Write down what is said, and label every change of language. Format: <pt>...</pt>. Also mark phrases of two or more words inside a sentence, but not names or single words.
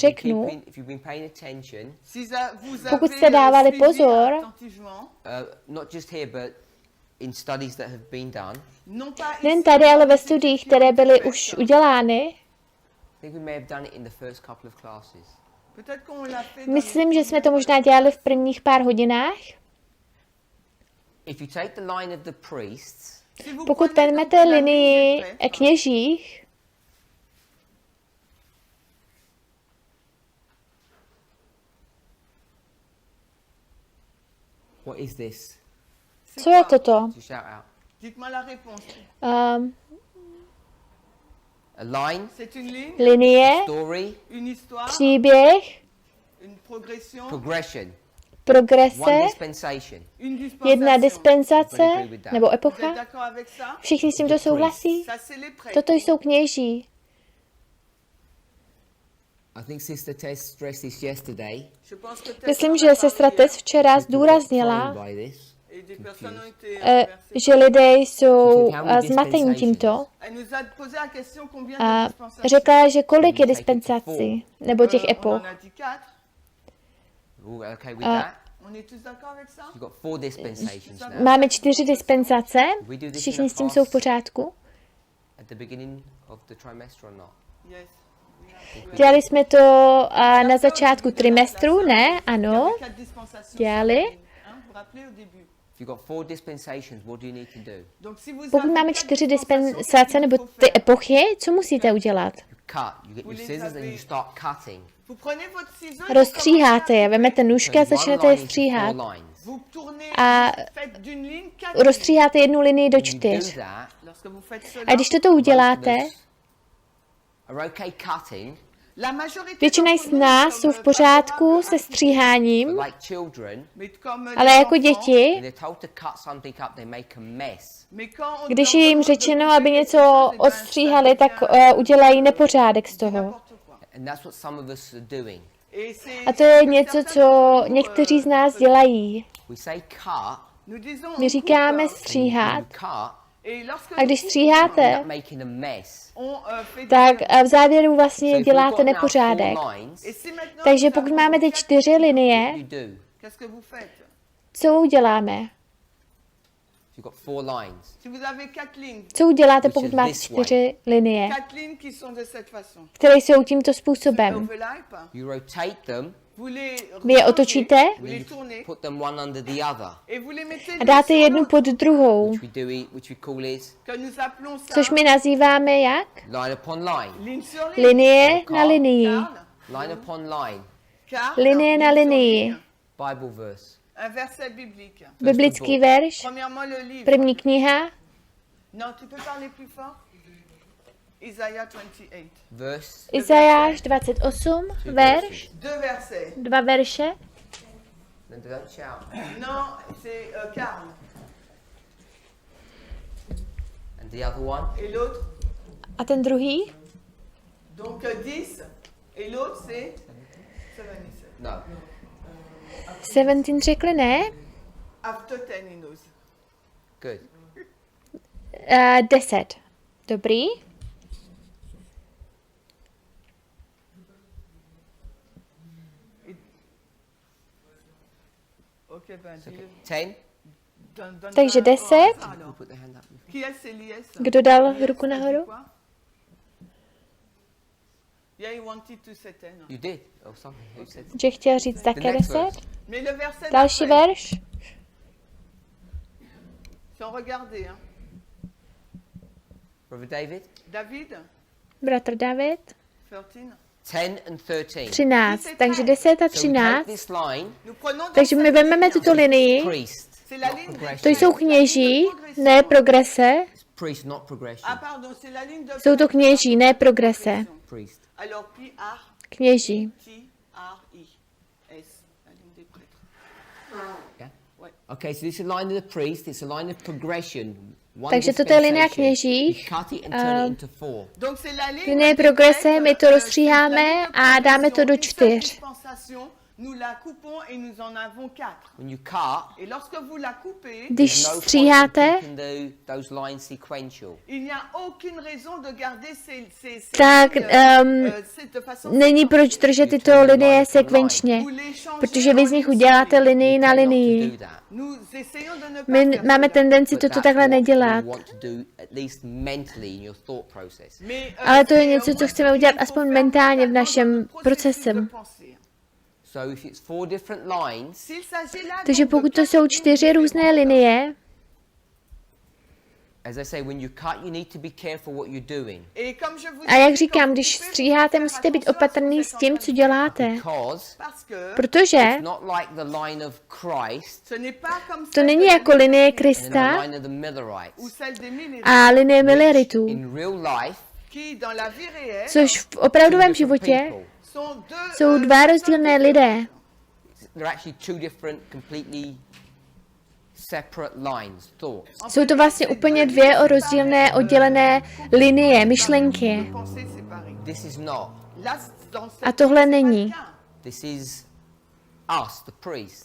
<en>If you</en> <cs>řeknu,</cs> <en>keep if you've been paying attention,</en> <fr>si vous</fr> <cs>Pokud</cs> <fr>avez,</fr> <cs>jste dávali</cs> <fr>suivi</fr> <cs>pozor,</cs> <fr>attentivement,</fr> <en>not just here but in studies that have been done,</en> <fr>non pas</fr> <cs>nejen</cs> <fr>ici,</fr> <cs>tady, ale ve studiích, které byly už udělány,</cs> <en>I think we may have done it in the first couple of classes.</en> <fr>peut-être qu'on l'a fait dans</fr> <cs>myslím, že jsme to možná dělali v prvních pár hodinách.</cs> <en>If you take the line of the priests,</en> <fr>Si vous</fr> <cs>Pokud</cs> <fr>prenez</fr> <cs>vezmete</cs> <fr>donc la</fr> <cs>linii</cs> <fr>ligne des prêtres,</fr> <cs>kněžích,</cs> <en>what is this?</en> <fr>c'est</fr> <cs>co je</cs> <fr>quoi?</fr> <cs>toto?</cs> <en>Just shout out.</en> <fr>Dites-moi la réponse. Um,</fr> <en>A line,</en> <fr>C'est une ligne,</fr> <cs>linie,</cs> <en>story,</en> <fr>une histoire,</fr> <cs>příběh,</cs> <fr>une progression,</fr> <en>progression, one</en> <cs>progrese,</cs> <en>dispensation.</en> <fr>une dispensation.</fr> <cs>jedna dispensace nebo</cs> <fr>Vous êtes</fr> <cs>epocha.</cs> <fr>d'accord avec ça?</fr> <cs>Všichni s tímto souhlasí?</cs> <fr>Ça, c'est les prêtres.</fr> <cs>Toto jsou kněží.</cs> <en>I think Sister Tess stressed this yesterday.</en> <fr>Je pense que peut-être</fr> <cs>Myslím,</cs> <fr>on</fr> <cs>že</cs> <fr>a</fr> <cs>sestra</cs> <fr>parlé</fr> <cs>Tess včera zdůraznila,</cs> <en>By this.</en> <fr>et des personnes ont été</fr> <cs>že lidé jsou zmatení tímto.</cs> <fr>Elle nous a posé la question combien</fr> <cs>A</cs> <fr>de dispensations.</fr> <cs>řekla, že kolik je dispensací, nebo těch</cs> <fr>On</fr> <cs>epoch.</cs> <fr>en a dit 4.</fr> <en>All okay with that?</en> <fr>On est tous d'accord avec ça?</fr> <en>You've got 4 dispensations now.</en> <cs>Máme 4 dispensace, všichni s tím jsou v pořádku.</cs> <en>At the beginning of the trimester or not? Yes.</en> <cs>Dělali jsme to na začátku trimestru, ne? Ano,</cs> <fr>Quatre dispensations.</fr> <cs>dělali.</cs> <fr>Hein, vous vous rappelez au début?</fr> <en>If you've got 4 dispensations, what do you need to do?</en> <fr>Donc si vous</fr> <cs>Pokud</cs> <fr>avez</fr> <cs>máme</cs> <fr>quatre</fr> <cs>4</cs> <fr>dispensations,</fr> <cs>dispensace nebo ty epochy, co musíte udělat?</cs> <en>You cut. You get your scissors and you start cutting.</en> <fr>vous prenez votre ciseau et</fr> <cs>Rozstříháte je, vemete nůžky a</cs> <en>Turn one</en> <cs>začnete je</cs> <en>line into</en> <cs>stříhat.</cs> <en>4 lines.</en> <fr>vous tournez,</fr> <cs>A</cs> <fr>faites d'une ligne 4.</fr> <cs>rozstříháte jednu linii do</cs> <en>When you do</en> <cs>4.</cs> <en>that,</en> <fr>Lorsque vous faites cela,</fr> <cs>A když toto uděláte,</cs> <en>most of us are okay cutting,</en> <fr>la majorité</fr> <cs>většina</cs> <fr>d'entre</fr> <cs>z</cs> <fr>nous</fr> <cs>nás</cs> <fr>sommes</fr> <cs>jsou v pořádku</cs> <fr>favorables</fr> <cs>se</cs> <fr>à</fr> <cs>stříháním,</cs> <en>but like children,</en> <fr>mais comme</fr> <cs>ale</cs> <fr>les</fr> <cs>jako</cs> <fr>enfants,</fr> <cs>děti,</cs> <en>when they're told to cut something up, they make a mess.</en> <fr>mais quand on</fr> <cs>když</cs> <fr>leur</fr> <cs>je jim</cs> <fr>demande de</fr> <cs>řečeno,</cs> <fr>couper</fr> <cs>aby</cs> <fr>quelque</fr> <cs>něco</cs> <fr>chose, eh ben,</fr> <cs>odstříhali,</cs> <fr>ça</fr> <cs>tak</cs> <fr>devient</fr> <cs>udělají nepořádek z toho.</cs> <fr>n'importe quoi.</fr> <en>And that's what some of us are doing.</en> <fr>Et c'est-</fr> <cs>A to je</cs> <fr>c'est</fr> <cs>něco,</cs> <fr>certain</fr> <cs>co</cs> <fr>que nous,</fr> <cs>někteří z nás dělají.</cs> <en>We say cut,</en> <fr>nous disons</fr> <cs>My</cs> <fr>on</fr> <cs>říkáme</cs> <fr>coupe,</fr> <cs>stříhat,</cs> <en>you cut,</en> <fr>et lorsque</fr> <cs>a když</cs> <fr>nous</fr> <cs>stříháte,</cs> <en>end up making a mess.</en> <fr>on, fait</fr> <cs>tak</cs> <fr>des-</fr> <cs>v závěru</cs> <en>So</en> <cs>vlastně</cs> <en>if we've</en> <cs>děláte</cs> <en>got now 4</en> <cs>nepořádek.</cs> <en>lines,</en> <fr>Et si maintenant</fr> <cs>Takže</cs> <fr>nous</fr> <cs>pokud</cs> <fr>avons</fr> <cs>máme teď</cs> <fr>quatre</fr> <cs>4</cs> <en>what</en> <cs>linie,</cs> <en>do you do?</en> <fr>qu'est-ce que vous faites?</fr> <cs>co uděláme?</cs> <en>You've got 4 lines.</en> <fr>Si vous avez 4 lignes,</fr> <cs>Co uděláte,</cs> <en>Which</en> <cs>pokud</cs> <en>is</en> <cs>máte</cs> <en>this</en> <cs>4 linie,</cs> <fr>4 lignes qui sont de cette façon.</fr> <cs>které jsou tímto způsobem?</cs> <en>Overlap, You rotate them,</en> <fr>vous les</fr> <cs>Vy je</cs> <fr>rangez,</fr> <cs>otočíte</cs> <fr>vous les tournez</fr> <en>put them one under the other,</en> <fr>et vous les mettez</fr> <cs>a dáte</cs> <fr>l'une</fr> <cs>jednu</cs> <fr>sur</fr> <cs>pod druhou,</cs> <en>which we call is</en> <fr>l'autre, que nous appelons ça</fr> <cs>což my nazýváme jak?</cs> <en>line upon line,</en> <fr>ligne sur ligne.</fr> <cs>Linie na linii.</cs> <fr>Car,</fr> <en>line upon line,</en> <fr>car,</fr> <cs>Linie na</cs> <fr>ligne sur</fr> <cs>linii.</cs> <fr>ligne,</fr> <en>Bible verse.</en> <fr>un verset biblique.</fr> <cs>Biblický verš,</cs> <fr>Premièrement le livre.</fr> <cs>první kniha,</cs> <fr>Non, tu peux parler plus fort?</fr> <en>Isaiah 28. Verse,</en> <cs>Izajáš 28, verš,</cs> <fr>Deux versets.</fr> <cs>2 verše.</cs> <en>then don't shout.</en> <fr>Non, c'est Carl.</fr> <en>And the other one,</en> <fr>Et l'autre,</fr> <cs>A ten druhý?</cs> <fr>donc 10. Et l'autre, c'est 77.</fr> <en>no.</en> <cs>17 řekli ne?</cs> <en>After 10, he knows. Good. 10.</en> <cs>Dobrý.</cs> <fr>Ok, ben, dis-le. 10.</fr> <cs>Takže 10.</cs> <fr>Alors,</fr> <en>Put the hand up.</en> <fr>qui est Céliès?</fr> <cs>Kdo dal ruku nahoru?</cs> <en>Yeah, he wanted to say 10. You did. Oh, something. Who said?</en> <cs>Že chtěl říct také</cs> <en>next</en> <cs>10.</cs> <en>verse.</en> <fr>Mais le verset</fr> <cs>Další</cs> <fr>d'après,</fr> <cs>verš.</cs> <fr>sans regarder, hein.</fr> <en>Brother David?</en> <cs>David, Bratr David. 13.</cs> <en>10 and 13.</en> <cs>13. Takže 10 a</cs> <en>So we take</en> <cs>13.</cs> <en>this line,</en> <fr>Nous prenons donc</fr> <cs>Takže my</cs> <fr>cette</fr> <cs>vezmeme</cs> <fr>ligne.</fr> <cs>tuto linii.</cs> <en>priest.</en> <fr>C'est la</fr> <en>not</en> <fr>ligne</fr> <en>progression.</en> <cs>To jsou kněží, ne progrese.</cs> <en>It's priest, not progression.</en> <fr>Ah pardon, c'est la ligne de</fr> <cs>Jsou to kněží, ne progrese.</cs> <en>Priest.</en> <fr>Alors puis ar,</fr> <cs>Kněží.</cs> <fr>ti, ar, i. S, la ligne des prêtres.</fr> <en>Yeah?</en> <fr>Ouais.</fr> <en>Okay, so this is a line of the priest, it's a line of progression. One</en> <cs>Takže toto je linie</cs> <en>dispensation.</en> <cs>kněží.</cs> <en>You cut it and turn it into 4.</en> <fr>Donc c'est la ligne</fr> <cs>Linie</cs> <fr>des</fr> <cs>progrese,</cs> <fr>prêtres,</fr> <cs>my to</cs> <fr>c'est</fr> <cs>rozstříháme</cs> <fr>la ligne de</fr> <cs>a dáme to do</cs> <fr>progression. Une seule</fr> <cs>4.</cs> <fr>dispensation, nous la coupons et nous en avons 4.</fr> <en>When you cut,</en> <fr>Et lorsque vous la coupez,</fr> <cs>Když</cs> <en>there's no point in</en> <cs>stříháte,</cs> <en>keeping those lines sequential.</en> <fr>il n'y a aucune raison de garder ces</fr> <cs>tak</cs> <fr>lignes, de façon</fr> <cs>není proč držet tyto linie sekvenčně,</cs> <fr>vous les changez</fr> <cs>protože vy z</cs> <fr>en</fr> <cs>nich</cs> <fr>une</fr> <cs>uděláte</cs> <fr>seule.</fr> <cs>linii na</cs> <en>Tend not to</en> <cs>linii.</cs> <en>do that.</en> <fr>Nous essayons de ne pas</fr> <cs>My</cs> <fr>faire</fr> <cs>máme</cs> <fr>cela.</fr> <cs>tendenci</cs> <en>But</en> <cs>toto</cs> <en>that's</en> <cs>takhle</cs> <en>what</en> <cs>nedělat.</cs> <en>you want to do, at least mentally in your thought process.</en> <fr>Mais,</fr> <cs>Ale to je</cs> <fr>c'est,</fr> <cs>něco, co</cs> <fr>moi,</fr> <cs>chceme</cs> <fr>ce</fr> <cs>udělat</cs> <fr>qu'il faut</fr> <cs>aspoň</cs> <fr>faire</fr> <cs>mentálně v</cs> <fr>dans</fr> <cs>našem</cs> <fr>notre processus de</fr> <cs>procesem.</cs> <fr>pensée.</fr> <en>So if it's 4 different lines,</en> <fr>S'il s'agit là</fr> <cs>Takže</cs> <fr>donc de</fr> <cs>pokud to</cs> <fr>4</fr> <cs>jsou</cs> <fr>lignes</fr> <cs>4 různé</cs> <fr>différentes,</fr> <cs>linie,</cs> <en>as I say, when you cut, you need to be careful what you're doing.</en> <fr>et comme je vous</fr> <cs>a jak</cs> <fr>dis,</fr> <cs>říkám,</cs> <fr>quand</fr> <cs>když</cs> <fr>vous coupez,</fr> <cs>stříháte,</cs> <fr>faut</fr> <cs>musíte</cs> <fr>faire</fr> <cs>být</cs> <fr>attention à ce que</fr> <cs>opatrný</cs> <fr>vous</fr> <cs>s</cs> <fr>êtes</fr> <cs>tím,</cs> <fr>en</fr> <cs>co</cs> <fr>train de</fr> <cs>děláte.</cs> <en>Because</en> <fr>Parce que</fr> <cs>Protože</cs> <en>it's not like the line of Christ</en> <fr>ce n'est pas comme</fr> <cs>to</cs> <fr>celle</fr> <cs>není</cs> <fr>de la</fr> <cs>jako</cs> <fr>ligne</fr> <cs>linie</cs> <en>and the</en> <cs>Krista</cs> <en>line of the</en> <fr>ou</fr> <en>Millerites,</en> <fr>celle des millénaires,</fr> <cs>a linie Mileritů,</cs> <en>in real life,</en> <fr>qui dans la vie réelle</fr> <cs>což v</cs> <en>two</en> <cs>opravdovém</cs> <en>different</en> <cs>životě</cs> <en>people.</en> <cs>jsou dva rozdílné lidé.</cs> <en>They're actually two different, completely separate lines, thoughts.</en> <cs>Jsou to vlastně úplně dvě rozdílné, oddělené linie, myšlenky.</cs> <en>This is not.</en> <cs>A tohle není.</cs> <en>This is us, the priest.</en>